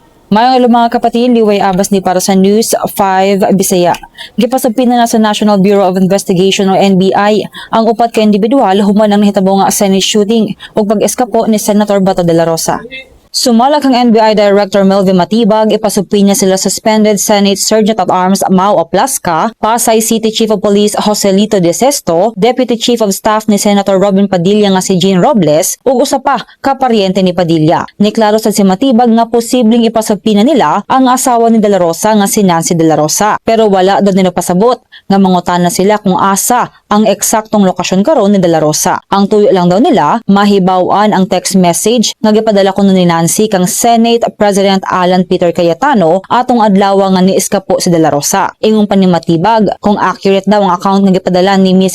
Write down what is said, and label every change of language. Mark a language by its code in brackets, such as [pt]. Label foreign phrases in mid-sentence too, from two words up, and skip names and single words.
[ceb] Mayong mga kapatid, liway abas ni para sa News 5 Bisaya. Gipasabpin na sa National Bureau of Investigation o NBI ang upat ka individual human ang nahitabo nga Senate shooting ug pag-eskapo ni Senator Bato de la Rosa. Sumalag ang NBI Director Melvin Matibag, ipasubpin niya sila suspended Senate Sergeant at Arms Mau Oplasca, Pasay City Chief of Police Joselito De Sesto, Deputy Chief of Staff ni Senator Robin Padilla nga si Jean Robles, ug usa pa kaparyente ni Padilla. Niklaro sad si Matibag nga posibleng ipasubpin na nila ang asawa ni De La Rosa nga si Nancy De La Rosa, pero wala daw nila pasabot nga mangutan na sila kung asa ang eksaktong lokasyon karon ni De La Rosa. Ang tuyo lang daw nila mahibaw-an ang text message nga gipadala kuno ni Nancy kang Senate President Alan Peter Cayetano atong adlaw nga niiskapo si De La Rosa. Ingon pa ni Matibag, kung accurate daw ang account nga gipadala ni Mrs.